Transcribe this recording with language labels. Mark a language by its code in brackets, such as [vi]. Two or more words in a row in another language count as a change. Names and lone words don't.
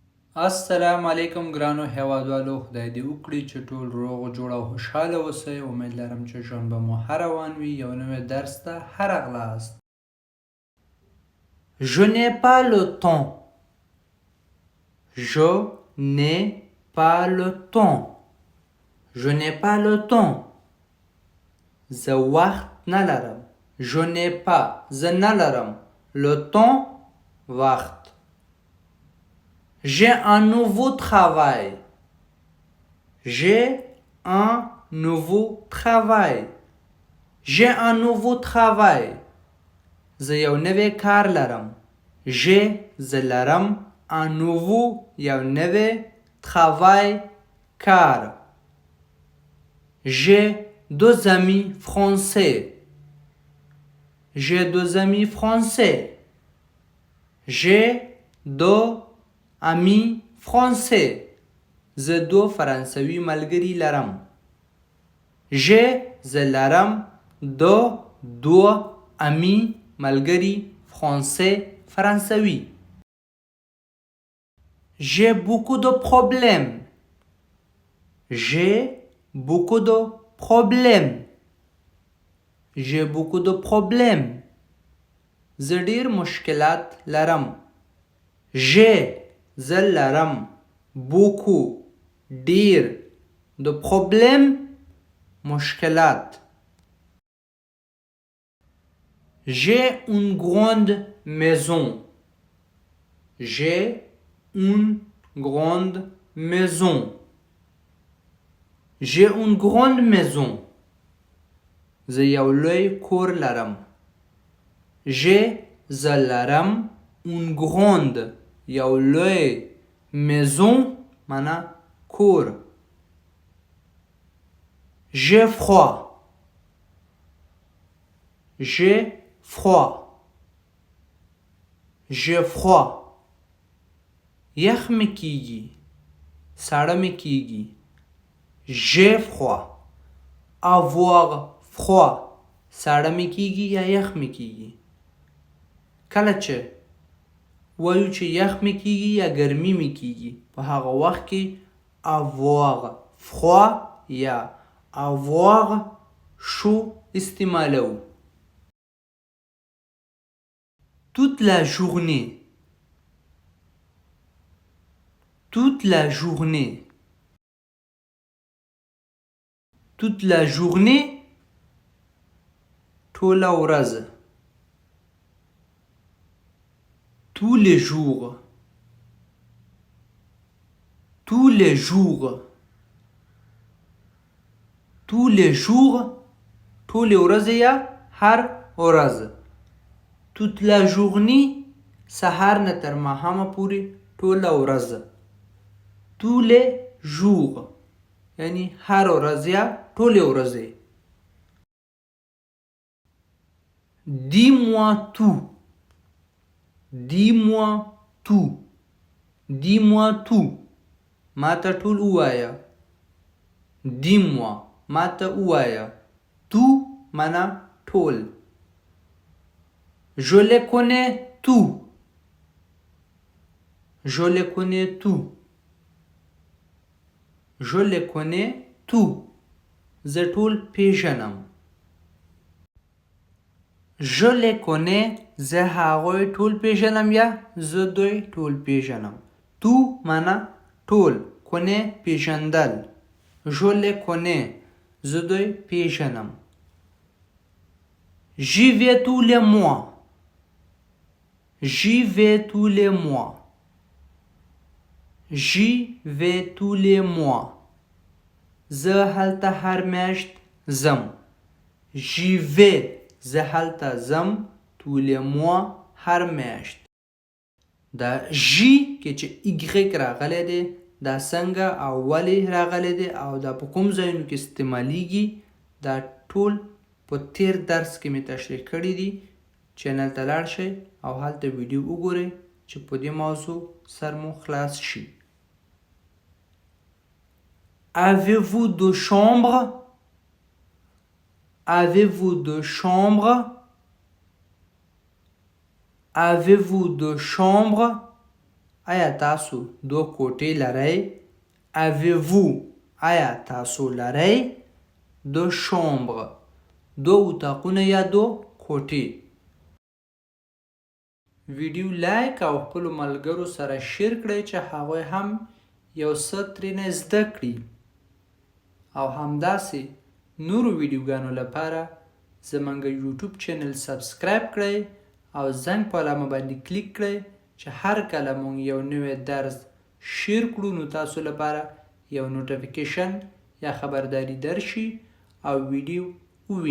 [ps] السلام علیکم ګرانو هیوادوالو، خدای دې وکړي چې ټول روغ جوړ او خوشحاله اوسئ. امید لرم چې ژوند به مو ښه روان وي. یو نوی درس ته ښه راغلاست. [fr] Je n'ai pas le temps. Je n'ai pas le temps. Je n'ai pas le temps. [ps] زه وخت نه لرم. [fr] Je n'ai pas [ps] زه نه لرم. [fr] Le temps وخت. J'ai un nouveau travail. J'ai un nouveau travail. J'ai un nouveau travail. [ps] زه یو نوی کار لرم. J'ai زه لرم [fr] un nouveau [ps] یو نوی travail کار. [fr] J'ai deux amis français. J'ai deux amis français. J'ai deux amis français. [ps] زه دو فرانسوي ملګري لرم. J'ai زه لرم دو amis ملګري français فرانسوي. [fr] J'ai beaucoup de problèmes. J'ai beaucoup de problèmes. J'ai beaucoup de problèmes. [ps] زه ډیر مشکلات لرم. J'ai زه لرم beaucoup ډیر [fr] de problèmes [ps] مشکلات. [fr] J'ai une grande maison. J'ai une grande maison. J'ai une grande maison. [ps] زه یو لوی کور لرم. J'ai زه لرم [fr] une grande [ps] یو لوی maison معنا کور. [fr] J'ai froid. J'ai froid. J'ai froid. [ps] یخ می کیږي. ساړه می کیږي. [fr] J'ai froid. Avoir froid. [ps] ساړه می کیږي یا یخ می کیږي. کله چې وایو چې یخ می کیږي یا ګرمي می کیږي، په هغه وخت کې [fr] avoir froid [ps] یا [fr] avoir chaud [ps] استعمالو. [fr] Toute la journée. Toute la journée. Toute la journée. [ps] ټوله ورځ. [fr] Tous les jours. Tous les jours. Tous les jours. [ps] ټولې ورځې یا هر ورځ. [fr] Toute la journée. [ps] سهار نه تر ماښامه پورې ټوله ورځ. [fr] Tous les jours. [ps] یعنی هر ورځ یا ټولې ورځې. [fr] Dis-moi tout. Dis-moi tout. Dis-moi tout. [ps] ما ته ټول ووایه. Dis-moi ما ته ووایه. Tout معنا ټول. [fr] Je les connais tout. Je les connais tout. Je les connais tout. [ps] زه ټول پیژنم. [fr] Je les connais. [ps] زه هغوی ټول پیژنم یا زه دوی ټول پیژنم. Tout معنا ټول. connais پیژندل. [fr] Je les connais. [ps] زه دوی پیژنم. [fr] J'y vais tous les mois. J'y vais tous les mois. J'y vais tous les mois. [ps] زه هلته هر میاشت ځم. [fr] J'y vais [ps] زه هلته ځم [fr] tous les mois [ps] هر میاشت. دا ژی کې چې y راغلی دی دا څنګه او ولې راغلی دی او دا په کوم ځایونو کې استعمالیږي دا ټول په تیر درس کې مې تشریح کړي دي. چینل ته لاړ شئ او هلته ویډیو وګورئ چې په دې موضوع سر مو خلاص شي. [fr] Avez-vous deux chambres? Avez-vous deux chambres? Avez-vous deux chambres? [ps] آیا تاسو 2 کوټې لرئ؟ Avez-vous آیا تاسو لرئ 2 chambres 2 اتاقونه یا 2 کوټې. ویډیو لایک او خپلو ملګرو سره شیر کړئ چې هغوی هم یو څه ترېنه زده کړي او همداسې نورو ویډیوګانو لپاره زموږ یوټیوب چینل سبسکرایب کړئ او زنګ په علامه باندې کلیک کړئ چې هر کله مونږ یو نوی درس شیر کړو نو تاسو لپاره یو نوټیفیکیشن یا خبرداری درشي او ویډیو ووینئ.